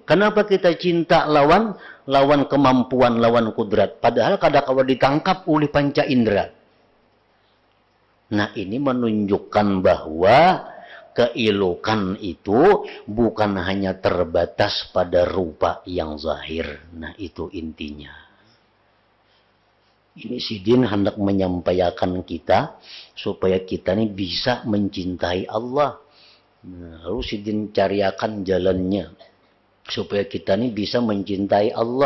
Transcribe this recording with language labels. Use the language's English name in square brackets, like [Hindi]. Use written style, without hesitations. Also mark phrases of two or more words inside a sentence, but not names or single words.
[Indonesian] Kenapa kita cinta lawan kemampuan, lawan kudrat? Padahal kadang-kadang ditangkap oleh panca indera. Nah, ini menunjukkan bahwa keilukan itu bukan hanya terbatas pada rupa yang zahir. Nah, itu intinya. Ini Sidin hendak menyampaikan kita supaya kita ini bisa mencintai Allah. Nah, lalu Sidin cariakan jalannya supaya kita ini bisa mencintai Allah.